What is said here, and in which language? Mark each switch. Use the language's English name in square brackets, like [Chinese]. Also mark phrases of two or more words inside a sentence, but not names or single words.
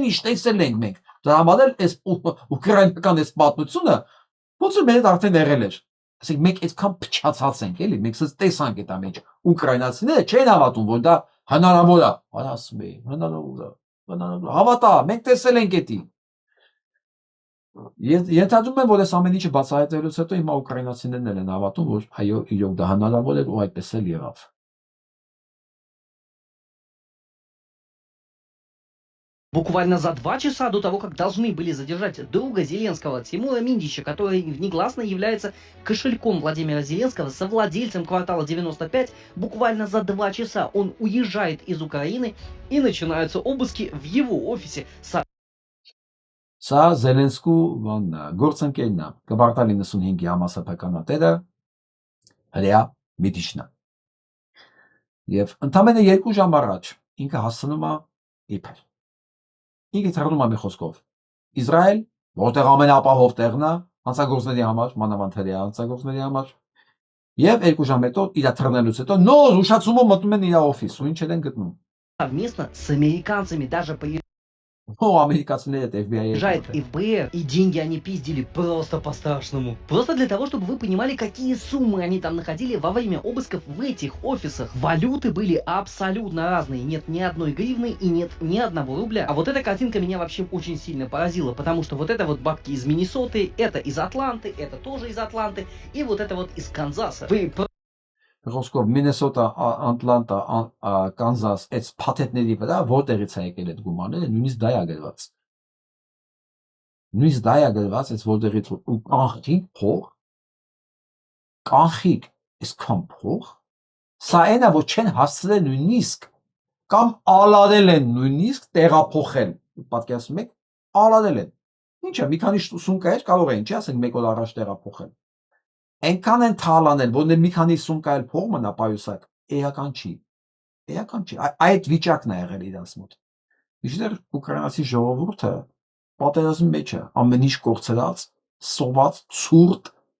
[Armenian] ինչ տեսել ենք մենք։ Դրա համար էլ այս ուկրաինական այս պատմությունը ոնց որ մեր հետ արդեն եղել էր։ Ասենք մենք այդքան փչացած ենք, էլի, մենք սենց տեսանք այդ ամեն ինչ։ Ուկրաինացիները չեն հավատում, որ դա հնարավոր է, ասում էին, հնարավոր է։ Հավատա, մենք տեսել ենք էդի։ Ենթադրում եմ, որ այս ամեն ինչը բացահայտելուց հետո հիմա ուկրաինացիներն են հավատում, որ այո, իրոք դա հնարավոր էր ու այդպես էլ եղավ։ [Russian] Буквально за 2 часа до того, как должны были задержать друга Зеленского, Тимура Миндича, который негласно является кошельком Владимира Зеленского, совладельцем квартала 95, буквально за 2 часа он уезжает из Украины и начинаются обыски в его офисе. [Armenian] Սա Զելենսկու գործընկերն է, կվարտալ 95-ի համասեփականատերը հրեա Միդիչն է։ Եվ ընդամենը 2 ժամ առաջ ինքը հասնում է իբր։ Ինքը թռնում է մի խոսքով Իսրայել, որտեղ ամենաապահով տեղն է հանցագործների համար, մանավանդ հրեա հանցագործների համար։ Եվ 2 жам հետո իր թռնելուց հետո նոր ուշացումով մտնում են իր օֆիս ու ինչ են գտնում։ [Russian] Совместно с американцами даже Американцы FBI. Приезжает ФБР, и деньги они пиздили просто по-страшному. Просто для того, чтобы вы понимали, какие суммы они там находили во время обысков в этих офисах. Валюты были абсолютно разные. Нет ни одной гривны и нет ни одного рубля. А вот эта картинка меня вообще очень сильно поразила, потому что вот это вот бабки из Миннесоты, это из Атланты, это тоже из Атланты, и вот это вот из Канзаса. Вы [Armenian] Խոսքով Մինեսոտա, Ատլանտա, Կանզաս, այդ փաթեթների վրա որտեղից է եկել այդ գումարները, նույնիսկ դա է գրված։ Նույնիսկ դա է գրված, այս որտեղից ու կանխիկ փող, կանխիկ այսքան փող, սա այնա որ չեն հասցրել նույնիսկ կամ ալարել են նույնիսկ տեղափոխել։ Պատկերացնում եք, ալարել են։ Ինչա, մի քանի սումկա էր կարող է, ինչի ասենք 1 օր առաջ տեղափոխել։ Այնքան են թալանել, որ մի քանի սումկա էլ փող մնա պայուսակ, էական չի։ Էական չի։ Այդ վիճակն է եղել իրանց մոտ։ Իհարկե ուկրաինացի ժողովուրդը պատերազմի մեջ է, ամեն ինչ կորցրած, սոված, ցուրտ։